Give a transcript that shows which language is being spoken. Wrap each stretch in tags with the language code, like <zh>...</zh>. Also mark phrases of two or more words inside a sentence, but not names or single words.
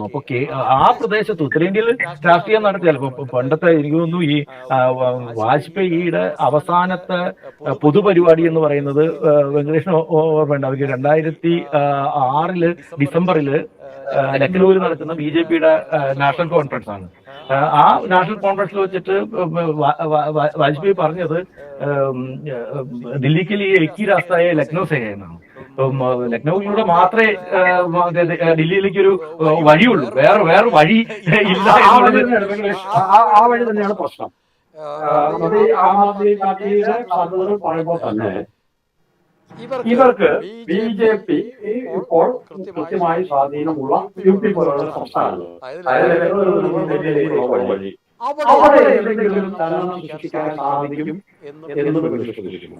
<ml>അപ്പൊ ആ പ്രദേശത്ത് ഉത്തരേന്ത്യയിൽ രാഷ്ട്രീയം നടത്തിയാൽ പണ്ടത്തെ എനിക്ക് തോന്നുന്നു ഈ വാജ്പേയിയുടെ അവസാനത്തെ പൊതുപരിപാടി എന്ന് പറയുന്നത് വെങ്കടേഷിന് ഓർമ്മയുണ്ട്. അവർക്ക് 2006 ഡിസംബറില് ലക്നൌവിൽ നടക്കുന്ന BJPയുടെ</ml> <en>national conference</en> <ml>ആണ്. ആ</ml> <en>national conference</en> <ml>വെച്ചിട്ട് വാജ്പേയി പറഞ്ഞത് ദില്ലിക്ക്</ml> <hi>लिए एक ही रास्ता है लखनऊ से है</hi> <ml>എന്നാണ്. ലക്നൌയിലൂടെ മാത്രമേ ഡൽഹിയിലേക്ക് ഒരു വഴിയുള്ളൂ, വേറെ വഴി ഇല്ല എന്നുള്ളത്. ആ വഴി തന്നെയാണ് പ്രശ്നം. ആം ആദ്മി പാർട്ടിയുടെ സാധ്യതകൾ പറയുമ്പോൾ തന്നെ ഇവർക്ക് BJP ഇപ്പോൾ കൃത്യമായി സ്വാധീനമുള്ള UP പോലുള്ള സംസ്ഥാനങ്ങൾ, വഴി അവിടെ എന്തെങ്കിലും ചലനം സൃഷ്ടിക്കാൻ സാധിക്കും എന്ന് പ്രതീക്ഷിക്കുന്നു.</ml>